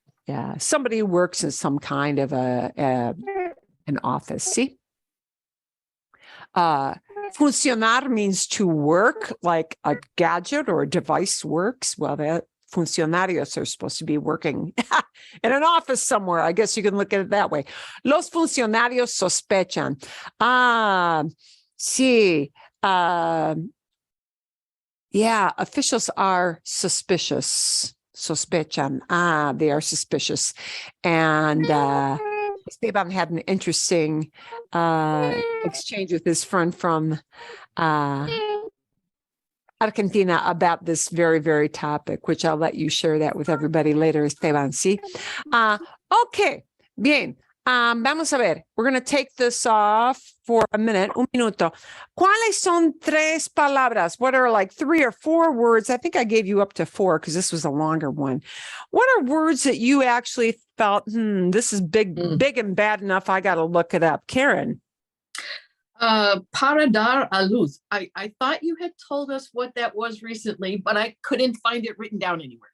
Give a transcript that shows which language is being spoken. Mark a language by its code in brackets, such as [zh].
[en] Yeah, somebody who works in some kind of an office. See? Funcionar means to work, like a gadget or a device works. Well, that funcionarios are supposed to be working in an office somewhere. I guess you can look at it that way. [es] Los funcionarios sospechan. Sí. [en] Yeah, officials are suspicious. [es] Sospechan. [en] They are suspicious. And Esteban had an interesting exchange with his friend from Argentina about this very, very topic, which I'll let you share that with everybody later, Esteban. [es] ¿Sí? Okay, bien. Vamos a ver. [en] We're going to take this off for a minute, [es] un minuto. ¿Cuáles son tres palabras? [en] What are like 3 or 4 words? I think I gave you up to 4 because this was a longer one. What are words that you actually felt, this is big and bad enough, I got to look it up? Karen. [es] Para dar a luz. [en] I thought you had told us what that was recently, but I couldn't find it written down anywhere.